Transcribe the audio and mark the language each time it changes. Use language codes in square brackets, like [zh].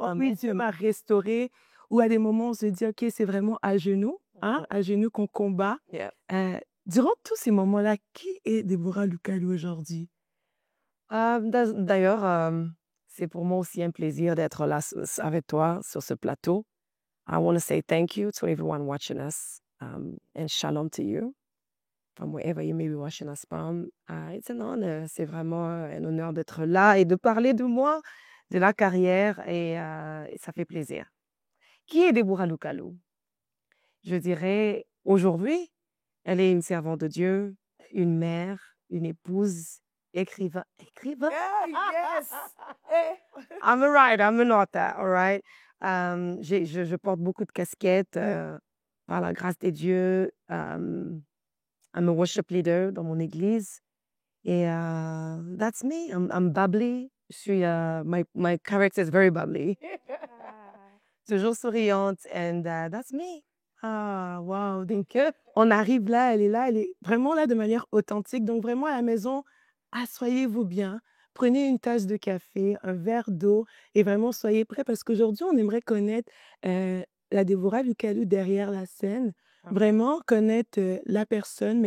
[fr] Oh, oui, Dieu m'a restaurée. Ou à des moments, on se dit, OK, c'est vraiment à genoux qu'on combat. [en] Yeah. [fr] Durant tous ces moments-là, qui est Déborah Loukalou aujourd'hui? D'ailleurs, c'est pour moi aussi un plaisir d'être là avec toi sur ce plateau. [en] I want to say thank you to everyone watching us and shalom to you from wherever you may be watching us from. It's an honor. [fr] C'est vraiment un honneur d'être là et de parler de moi, de la carrière et ça fait plaisir. Qui est Déborah Loukalou? Je dirais, aujourd'hui, elle est une servante de Dieu, une mère, une épouse, écrivain. [en] Yes! I'm a writer, I'm an author, all right? [fr] Je porte beaucoup de casquettes par la grâce de Dieu. [en] I'm a worship leader [fr] dans mon église. [en] Et that's me. I'm bubbly. [fr] Je suis, [en] my character is very bubbly. [fr] Toujours souriante. [en] And that's me. Ah, wow! [fr] Donc, on arrive là, elle est vraiment là de manière authentique. Donc, vraiment à la maison, asseyez-vous bien, prenez une tasse de café, un verre d'eau et vraiment soyez prêts parce qu'aujourd'hui, on aimerait connaître la Déborah Loukalou derrière la scène, vraiment connaître la personne.